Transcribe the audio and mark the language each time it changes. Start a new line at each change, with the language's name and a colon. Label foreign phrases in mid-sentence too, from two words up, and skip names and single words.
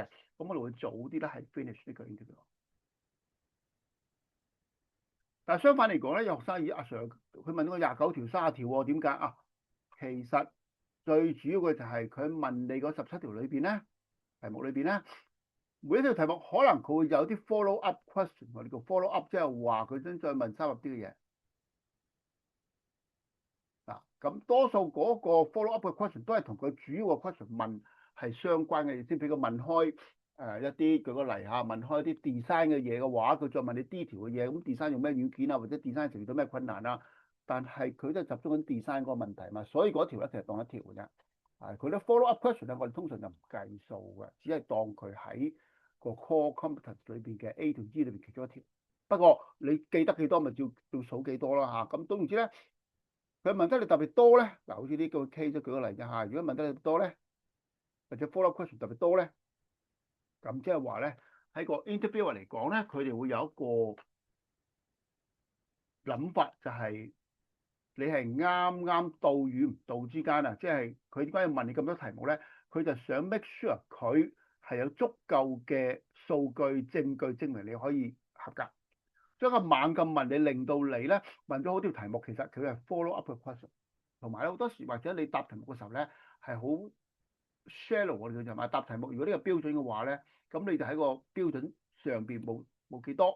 Cantonese: 咁我哋會早啲咧係 finish 呢個 interview。但係相反嚟講咧，有學生阿 Sir 佢問到個29條、30條喎，點解啊？其實最主要嘅就係佢問你嗰17條裏邊咧，題目裏邊咧，每一條題目可能佢會有啲
English: follow up question，
Cantonese: 我哋叫
English: follow up，
Cantonese: 即係話佢想再問深入啲嘅嘢。嗱，咁多數嗰個
English: follow up
Cantonese: 嘅 question 都係同佢主要嘅 question 問係相關嘅，先俾佢問開一啲，舉個例嚇，問開啲 design 嘅嘢嘅話，佢再問你 detail 嘅嘢，咁 design 用咩軟件啊，或者 design 時遇到咩困難啊？但係佢都係集中緊 design 嗰個問題嘛，所以嗰條咧其實當一條嘅啫。佢啲
English: follow up question
Cantonese: 咧，我哋通常就唔計數嘅，只係當佢喺個
English: core competence
Cantonese: 裏邊嘅 A 同 E 裏邊其中一條。不過你記得幾多咪照數幾多啦嚇。咁總言之咧。佢問得你特別多咧，嗱，好似呢個 case 舉個例啫嚇。如果問得你多咧，或者
English: follow question
Cantonese: 特別多咧，咁即係話咧喺個 interviewer 嚟講咧，佢哋會有一個諗法，就係你係啱啱到與唔到之間啊。即係佢點解要問你咁多題目咧？佢就想
English: make sure
Cantonese: 佢係有足夠嘅數據證據證明你可以合格。將個猛咁問你，令到你咧問咗好條題目，其實佢係
English: follow up
Cantonese: 嘅 question。同埋咧好多時或者你答題目嘅時候咧係好 shallow，我哋叫做嘛，答題目如果呢個標準嘅話咧，咁你就喺個標準上邊冇幾多。